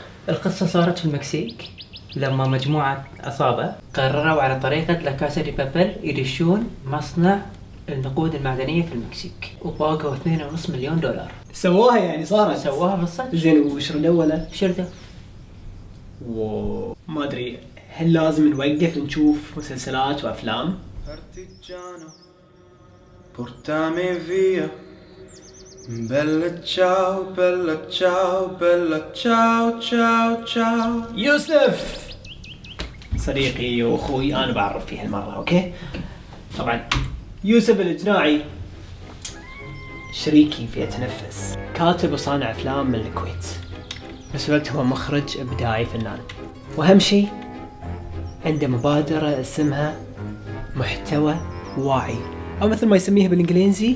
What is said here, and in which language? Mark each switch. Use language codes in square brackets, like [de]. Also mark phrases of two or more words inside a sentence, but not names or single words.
[ar] القصة صارت في المكسيك لما مجموعة عصابة قرروا على طريقة لا كاسا دي بابل يدشون مصنع النقود المعدنية في المكسيك، وباقوا 2.5 مليون دولار. سووها يعني صارت؟ سووها بالصدق. زين وشردوا ولا؟ شردوا. ما ادري، هل لازم نوقف نشوف مسلسلات وافلام؟ [it] Partigiano, portami via. Bella ciao, bella ciao, bella ciao, ciao, ciao. [ar] يوسف صديقي واخوي، انا بعرف فيه هالمره. اوكي طبعا يوسف الجناعي شريكي في اتنفس، كاتب وصانع افلام من الكويت، بس الوقت هو مخرج ابداعي فنان، واهم شيء عنده مبادره اسمها محتوى واعي، او مثل ما يسميها بالانجليزي